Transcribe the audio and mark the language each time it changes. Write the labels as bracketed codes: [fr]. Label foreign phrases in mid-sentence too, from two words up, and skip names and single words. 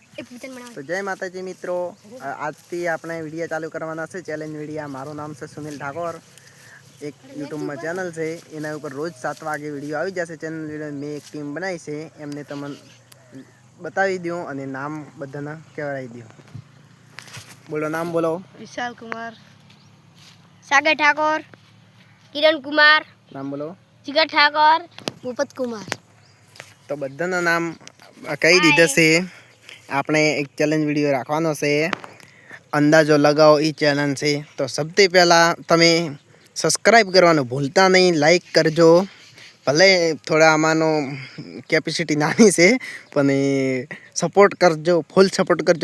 [gu] તો જય માતાજી મિત્રો, આજ થી આપણે વિડિયો ચાલુ કરવાના છે ચેલેન્જ વિડિયો। મારું નામ છે સુનિલ ઠાકોર, એક યુટ્યુબ માં ચેનલ છે એના ઉપર રોજ 7 વાગે વિડિયો આવી જશે। ચેનલ વિડિયો મેં એક ટીમ બનાવી છે, એમને તમને બતાવી દઉં અને નામ બધાના કહેવાઈ દઉં। બોલો નામ બોલો। विशाल कुमार, सागर ठाकुर, किरण कुमार, નામ બોલો। जिगर ठाकुर, भूपत कुमार। તો બધાના નામ કહી દીધા સે। આપણે એક ચેલેન્જ વિડિયો રાખવાનો છે, અંદાજો લગાવો એ ચેલેન્જ છે। તો સૌથી પહેલા તમે સબસ્ક્રાઇબ કરવાનું ભૂલતા નહીં, લાઈક કરજો। ભલે થોડા આમાંનો કેપેસિટી નાની છે પણ સપોર્ટ કરજો, ફૂલ સપોર્ટ કરજો।